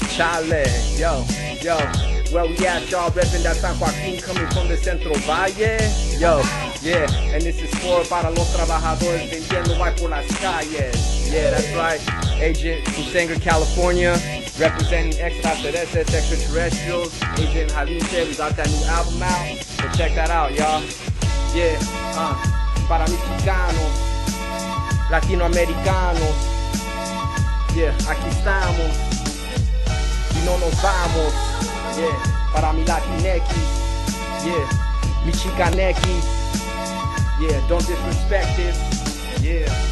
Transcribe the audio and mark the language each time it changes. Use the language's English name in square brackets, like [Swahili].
[English] Chale, yo, where we at, y'all? Reppin' that San Joaquin, coming from the Centro Valle. Yo, yeah, and this is for [Spanish] para los trabajadores vendiendo ahí por las calles. [English] Yeah, that's right. Agent from Sanger, California, representing extraterrestrials. Agent Halinche, we got that new album out, so check that out, y'all. [Spanish] Yeah, para mexicanos, latinoamericanos, yeah, aquí estamos y no nos vamos, yeah, para mi latinex, yeah, mi chicanex, yeah, [English] don't disrespect this, [Spanish] yeah.